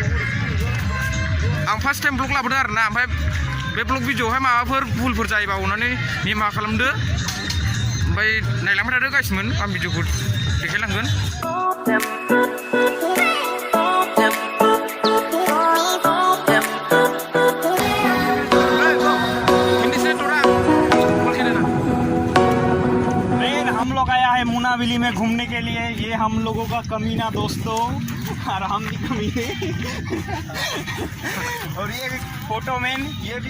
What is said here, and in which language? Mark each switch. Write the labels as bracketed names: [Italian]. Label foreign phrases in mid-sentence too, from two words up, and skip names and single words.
[Bodo] आं [English] first time [Bodo] ब्लग लाबोदों आरोना ओमफ्राय बे ब्लग भिडिअआवहाय माबाफोर भुलफोर जायोबा अननानै निमाहा खालामदो ओमफ्राय नायलांबाय थादो गाइसमोन आं भिडिअखौ देखायलांगोन [Hindi] मुनाबिली में घूमने के लिए ये हम लोगों का कमीना दोस्तों और हम भी कमीने और ये फोटो मैन ये भी